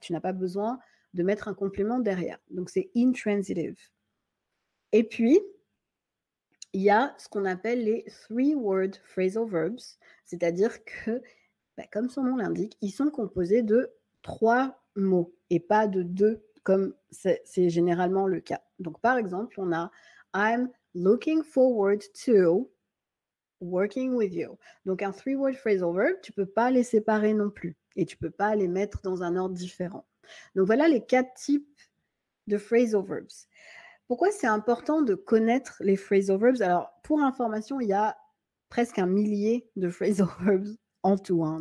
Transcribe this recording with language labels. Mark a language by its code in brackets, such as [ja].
[fr] Tu n'as pas besoin de mettre un complément derrière. Donc, c'est intransitive. Et puis, il y a ce qu'on appelle les three-word phrasal verbs, c'est-à-dire que comme son nom l'indique, ils sont composés de 3 mots et pas de 2 comme c'est généralement le cas. Donc, par exemple, on a [en] I'm looking forward to working with you. [fr] Donc, un three-word phrasal verb, tu ne peux pas les séparer non plus et tu ne peux pas les mettre dans un ordre différent. Donc, voilà les 4 types de phrasal verbs. Pourquoi c'est important de connaître les phrasal verbs? Alors, pour information, il y a presque 1 millier de phrasal verbs en tout. Hein.